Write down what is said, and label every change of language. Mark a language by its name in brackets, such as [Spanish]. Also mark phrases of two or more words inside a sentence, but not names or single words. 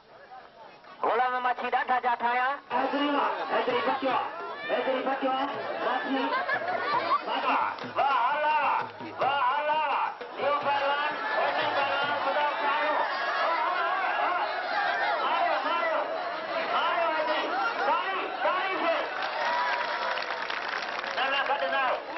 [Sindhi] गुलाम माछी ॾाढा जाठा आया। हैदरी बचियो, हैदरी बचियो माछी। वाह हला वाह हला। इहो पहलवान हैदरी पहलवान ख़ुदा ख़्यालो। मारियो मारियो मारियो हैदरी। तारी तारी से न न गॾु न